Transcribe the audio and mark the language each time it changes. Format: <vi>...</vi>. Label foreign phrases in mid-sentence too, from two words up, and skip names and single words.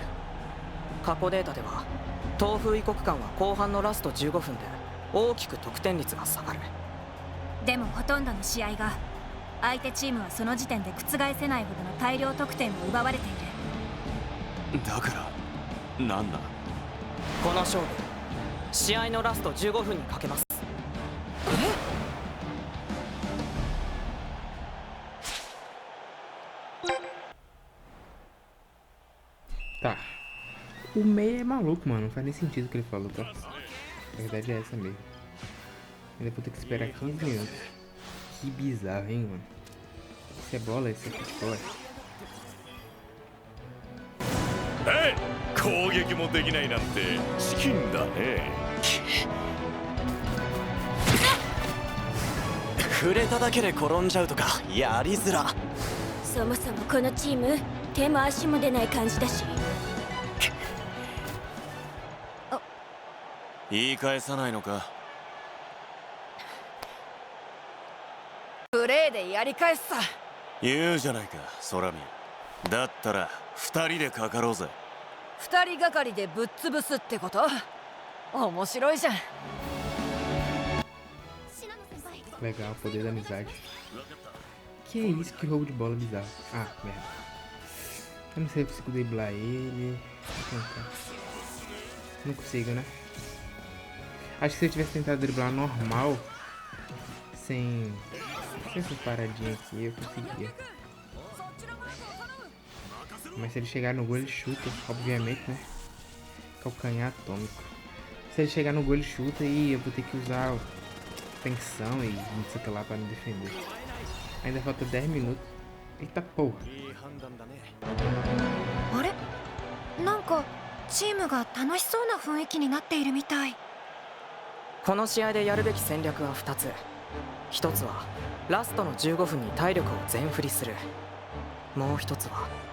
<ja>過去データでは東風異国間は後半のラスト15分で大きく得点率が下がる。でもほとんどの試合が相手チームはその時点で覆せないほどの大量得点を奪われている。だからなんだ？この勝負、試合のラスト15分にかけます。</ja> <pt>Tá. O meio é maluco, mano. Não faz nem sentido o que ele falou, tá? A verdade é essa mesmo. Ainda vou ter que esperar 15 minutos. Que bizarro, hein, mano. Isso é bola, isso é futebol.</pt> <ja>攻撃もできないなんてチキンだね。触れただけで転んじゃうとかやりづら。そもそもこのチーム手も足も出ない感じだし。言い返さないのか？プレーでやり返すさ。言うじゃないか、空見。だったら2人でかかろうぜ。 2人がかりでぶっ潰すってこと？面白いじゃん。</ja> <pt>Legal, poder da amizade. Que isso? Que roubo de bola bizarro. Ah, merda. Eu não sei se eu consigo driblar ele. Vou tentar. Não consigo, né? Acho que se eu tivesse tentado driblar normal, sem essas paradinhas aqui, eu conseguia. Mas se ele chegar no gol, ele chuta, obviamente, né? Calcanhar atômico. Se ele chegar no gol, ele chuta e eu vou ter que usar tensão e não sei o que lá pra me defender. Ainda falta 10 minutos. Eita porra.</pt> <ja>あれなんかチームが楽しそうな雰囲気になっているみたい。この試合でやるべき戦略は2つ。1つはラストの15分に体力を全振りする。もう1つは</ja>